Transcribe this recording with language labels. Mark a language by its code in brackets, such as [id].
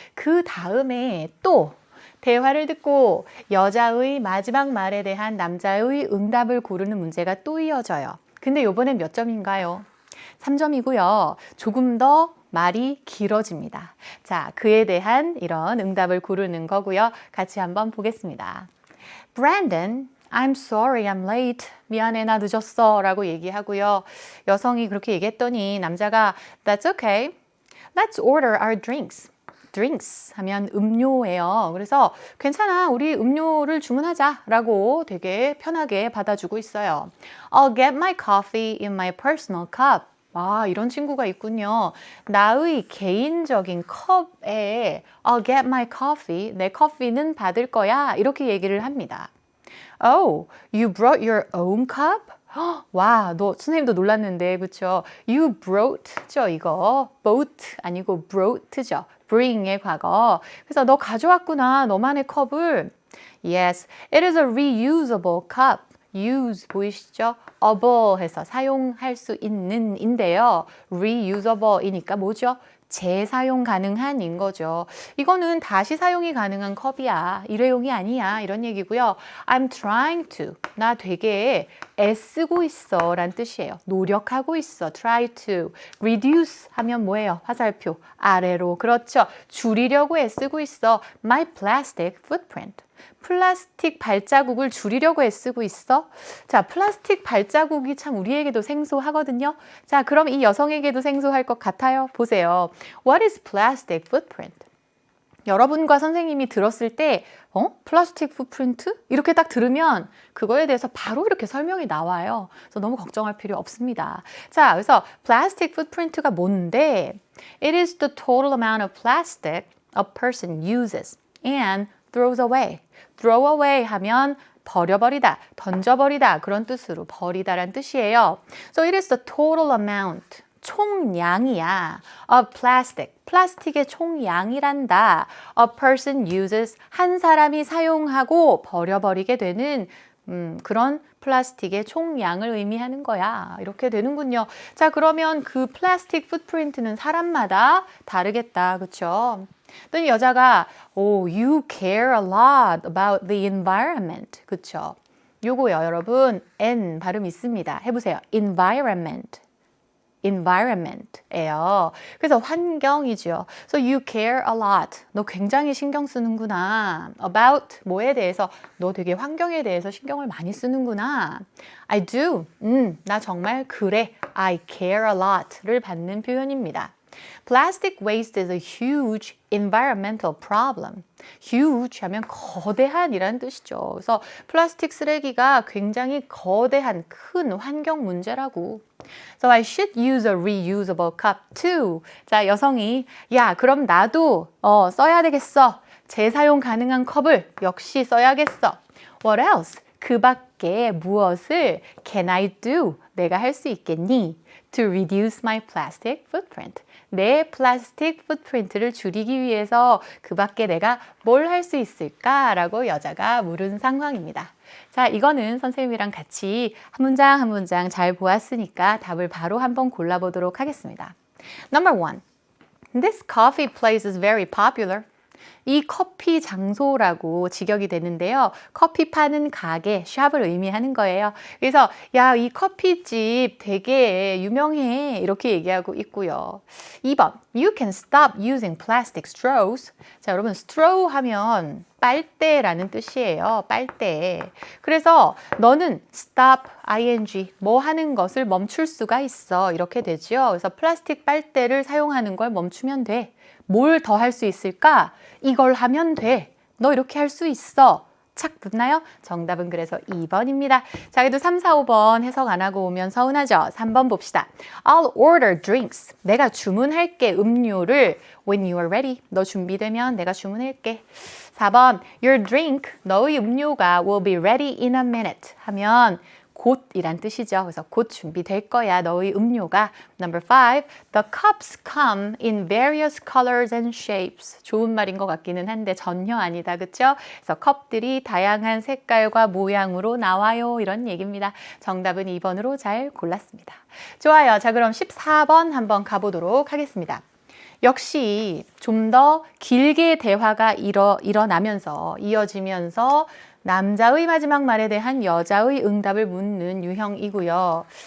[ko] 그 다음에 또 대화를 듣고 여자의 마지막 말에 대한 남자의 응답을 고르는 문제가 또 이어져요. 근데 이번엔 몇 점인가요? 3점이고요. 조금 더 말이 길어집니다. 자, 그에 대한 이런 응답을 고르는 거고요. 같이 한번 보겠습니다. [en] Brandon, I'm sorry I'm late. [ko] 미안해, 나 늦었어 라고 얘기하고요. 여성이 그렇게 얘기했더니 남자가 [en] That's okay. Let's order our drinks. drinks [ko] 하면 음료예요. 그래서 괜찮아, 우리 음료를 주문하자 라고 되게 편하게 받아주고 있어요. [en] I'll get my coffee in my personal cup. [ko] 와, 이런 친구가 있군요. 나의 개인적인 컵에 I'll get my coffee. 내 커피는 받을 거야. 이렇게 얘기를 합니다. [en] Oh, you brought your own cup? [ko] 와, 너 선생님도 놀랐는데, 그쵸? [en] You brought [ko] 죠, 이거. boat 아니고 brought죠. bring의 과거. 그래서 너 가져왔구나, 너만의 컵을. [en] Yes, it is a reusable cup. use [ko] 보이시죠? able 해서 사용할 수 있는 인데요. reusable이니까 뭐죠? 재사용 가능한 인 거죠. 이거는 다시 사용이 가능한 컵이야. 일회용이 아니야. 이런 얘기고요. [en] I'm trying to. [ko] 나 되게 애쓰고 있어 라는 뜻이에요. 노력하고 있어. try to. reduce 하면 뭐예요? 화살표. 아래로. 그렇죠. 줄이려고 애쓰고 있어. [en] my plastic footprint. [ko] 플라스틱 발자국을 줄이려고 애쓰고 있어? 자, 플라스틱 발자국이 참 우리에게도 생소하거든요. 자, 그럼 이 여성에게도 생소할 것 같아요. 보세요. [en] What is plastic footprint? [ko] 여러분과 선생님이 들었을 때 플라스틱 풋프린트? 이렇게 딱 들으면 그거에 대해서 바로 이렇게 설명이 나와요. 그래서 너무 걱정할 필요 없습니다. 자, 그래서 plastic footprint가 뭔데? [en] It is the total amount of plastic a person uses and throws away. [ko] throw away 하면 버려버리다, 던져버리다 그런 뜻으로 버리다란 뜻이에요. [en] So it is the total amount, [ko] 총량이야. [en] of plastic, [ko] 플라스틱의 총량이란다. [en] a person uses, [ko] 한 사람이 사용하고 버려버리게 되는 그런 플라스틱의 총량을 의미하는 거야. 이렇게 되는군요. 자, 그러면 그 플라스틱 풋프린트는 사람마다 다르겠다. 그렇죠? 또 여자가 [en] you care a lot about the environment. [ko] 그쵸? 요거요, 여러분. N 발음 있습니다. 해보세요. [en] environment. [ko] environment예요. 그래서 환경이죠. [en] So you care a lot. [ko] 너 굉장히 신경 쓰는구나. about 뭐에 대해서 너 되게 환경에 대해서 신경을 많이 쓰는구나. [en] I do. [ko] 나 정말 그래. [en] I care a lot를 [ko] 받는 표현입니다. [en] Plastic waste is a huge environmental problem. [ko] huge 하면 거대한이라는 뜻이죠. 그래서 플라스틱 쓰레기가 굉장히 거대한 큰 환경 문제라고. [en] So I should use a reusable cup too. [ko] 자, 여성이 야, 그럼 나도 써야 되겠어. 재사용 가능한 컵을 역시 써야겠어. [en] What else? [ko] 그 밖에 무엇을 [en] can I do? [ko] 내가 할 수 있겠니? [en] To reduce my plastic footprint. [ko] 내 플라스틱 풋프린트를 줄이기 위해서 그 밖에 내가 뭘 할 수 있을까라고 여자가 물은 상황입니다. 자, 이거는 선생님이랑 같이 한 문장 한 문장 잘 보았으니까 답을 바로 한번 골라보도록 하겠습니다. [en] Number 1. This coffee place is very popular. [ko] 이 커피 장소라고 직역이 되는데요. 커피 파는 가게, 샵을 의미하는 거예요. 그래서 야, 이 커피집 되게 유명해 이렇게 얘기하고 있고요. [en] 2번, You can stop using plastic straws. [ko] 자, 여러분 straw 하면 빨대라는 뜻이에요. 빨대. 그래서 너는 stop, ing, 뭐 하는 것을 멈출 수가 있어. 이렇게 되죠. 그래서 플라스틱 빨대를 사용하는 걸 멈추면 돼. 뭘 더 할 수 있을까? 이걸 하면 돼. 너 이렇게 할 수 있어. 착 붙나요? 정답은 그래서 2번입니다. 자, 그래도 3, 4, 5번 해석 안 하고 오면 서운하죠? 3번 봅시다. [en] I'll order drinks. [ko] 내가 주문할게, 음료를. [en] When you are ready. [ko] 너 준비되면 내가 주문할게. [en] 4번, your drink. 너의 음료가 will be ready in a minute. [ko] 하면 곧이란 뜻이죠. 그래서 곧 준비될 거야, 너의 음료가. [en] Number 5, the cups come in various colors and shapes. [ko] 좋은 말인 것 같기는 한데 전혀 아니다, 그렇죠? 그래서 컵들이 다양한 색깔과 모양으로 나와요, 이런 얘기입니다. 정답은 2번으로 잘 골랐습니다. 좋아요. 자, 그럼 14번 한번 가보도록 하겠습니다. 역시 좀 더 길게 대화가 일어나면서 이어지면서 남자의 마지막 말에 대한 여자의 응답을 묻는 유형이고요.